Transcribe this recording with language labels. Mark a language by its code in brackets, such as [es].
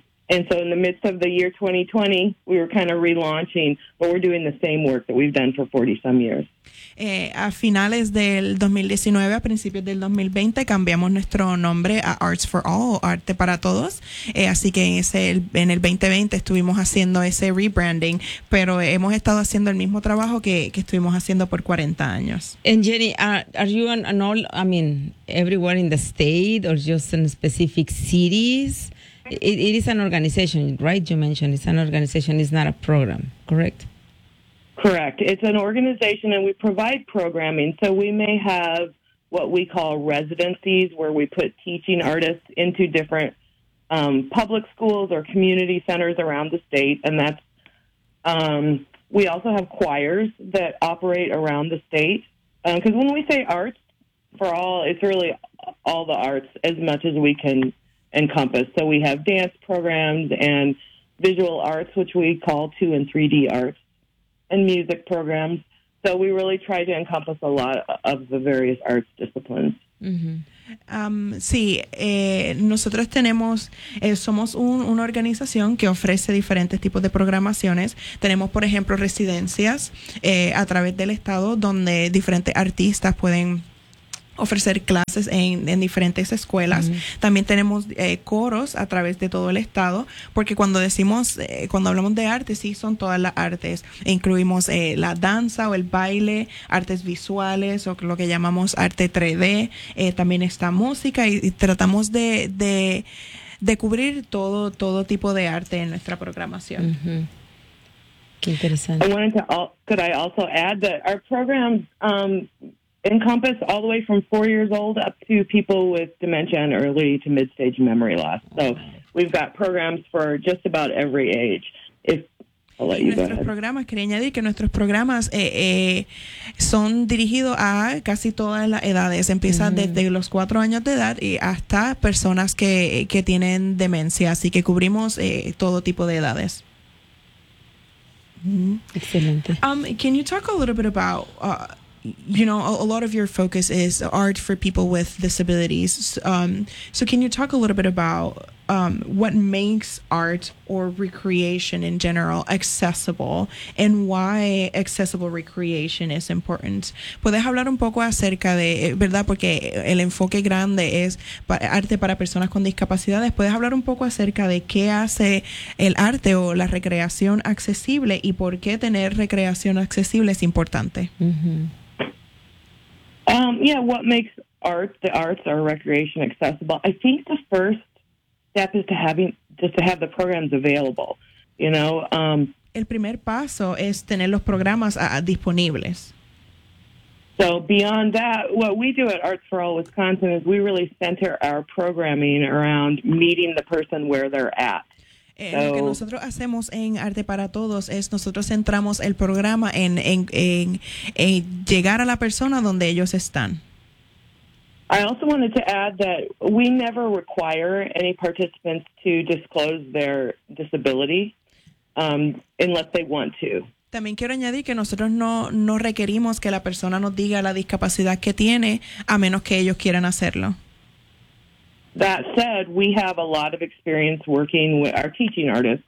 [en] And so in the midst of the year 2020, we were kind of relaunching, but we're doing the same work that we've done for 40-some years. [es] A finales del 2019, a principios del 2020, cambiamos nuestro nombre a Arts for All, Arte para Todos. Así que en el 2020 estuvimos haciendo ese rebranding, pero hemos estado haciendo el mismo trabajo que estuvimos haciendo por 40 años. [en] And Jenny, are you in all, I mean, everywhere in the state or just in specific cities? It is an organization, right? You mentioned it's an organization, it's not a program, correct? Correct. It's an organization and we provide programming. So we may have what we call residencies where we put teaching artists into different public schools or community centers around the state. And that's we also have choirs that operate around the state. Because when we say arts for all, it's really all the arts as much as we can encompass. So we have dance programs and visual arts, which we call 2 and 3D arts. And music programs. So we really try to encompass a lot of the various arts disciplines. Mm-hmm. [es] Nosotros tenemos, somos una organización que ofrece diferentes tipos de programaciones. Tenemos, por ejemplo, residencias a través del estado donde diferentes artistas pueden ofrecer clases en diferentes escuelas. Mm-hmm. También tenemos coros a través de todo el estado, porque cuando decimos, cuando hablamos de arte, sí, son todas las artes. Incluimos la danza o el baile, artes visuales o lo que llamamos arte 3D. También está música y tratamos de cubrir todo tipo de arte en nuestra programación. Mm-hmm. Qué interesante. [en] Could I also add that our program encompass all the way from 4 years old up to people with dementia and early to mid-stage memory loss. So we've got programs for just about every age. [es] Nuestros programas, quería añadir que nuestros programas son dirigidos a casi todas las edades. Empiezan mm-hmm. desde los 4 años de edad y hasta personas que tienen demencia. Así que cubrimos todo tipo de edades. Mm-hmm. Excelente. [en] Can you talk a little bit about you know, a lot of your focus is art for people with disabilities. So can you talk a little bit about what makes art or recreation in general accessible and why accessible recreation is important? [es] ¿Puedes hablar un poco acerca de, verdad, porque el enfoque grande es arte para personas con discapacidades? ¿Puedes hablar un poco acerca de qué hace el arte o la recreación accesible y por qué tener recreación accesible es importante? Mm-hmm. [en] What makes the arts or recreation accessible? I think the first step is to have the programs available, you know. [es] El primer paso es tener los programas disponibles. [en] So beyond that, what we do at Arts for All Wisconsin is we really center our programming around meeting the person where they're at. [es] Lo que nosotros hacemos en Arte para Todos es nosotros centramos el programa en llegar a la persona donde ellos están. [en] I also wanted to add that we never require any participants to disclose their disability unless they want to. [es] También quiero añadir que nosotros no requerimos que la persona nos diga la discapacidad que tiene a menos que ellos quieran hacerlo. [en] That said, we have a lot of experience working with our teaching artists.